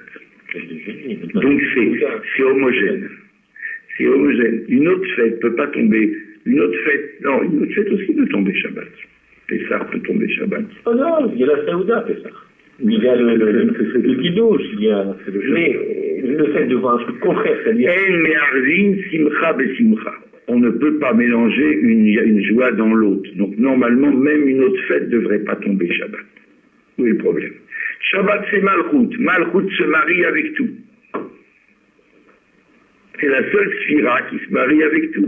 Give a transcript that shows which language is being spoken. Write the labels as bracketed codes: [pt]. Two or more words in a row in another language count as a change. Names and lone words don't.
[fr] Donc c'est homogène. C'est homogène. Une autre fête peut pas tomber. Une autre fête aussi peut tomber Shabbat. Pessah peut tomber Shabbat. Oh non, il y a la Saouda, Pessah. Il y a le Kiddush, il y a... Mais le fait de voir un truc contraire, c'est-à-dire... [he] אין מערבין שמחה בשמחה. [fr] On ne peut pas mélanger une joie dans l'autre. Donc normalement, même une autre fête ne devrait pas tomber Shabbat. Où est le problème? Shabbat, c'est Malchut. Malchut se marie avec tout. C'est la seule sphira qui se marie avec tout.